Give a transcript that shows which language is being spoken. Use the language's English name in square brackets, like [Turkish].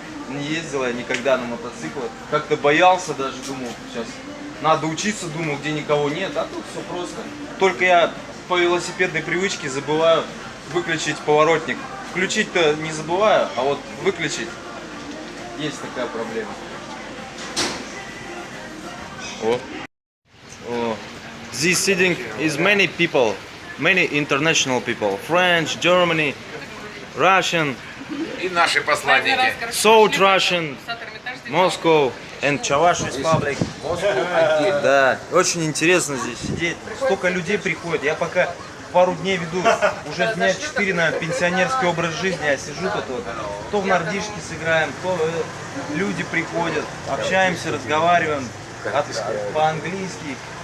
[Russian] Не ездил я никогда на мотоцикле. Как-то боялся даже, думал, сейчас надо учиться, думал, где никого нет. А тут все просто. Только я по велосипедной привычке забываю выключить поворотник. Включить-то не забываю, а вот выключить есть такая проблема. О. О. [English] This sitting is many people, many international people. French, Germany, Russian, [Russian] И наши посланники. [English] South Russian, Moscow and Chavash Republic. [Russian] Да, очень интересно здесь сидеть. Столько людей приходит. Я пока пару дней веду, уже дня 4 на пенсионерский образ жизни, я сижу тут вот. То в нардишки сыграем, то люди приходят, общаемся, разговариваем по-английски.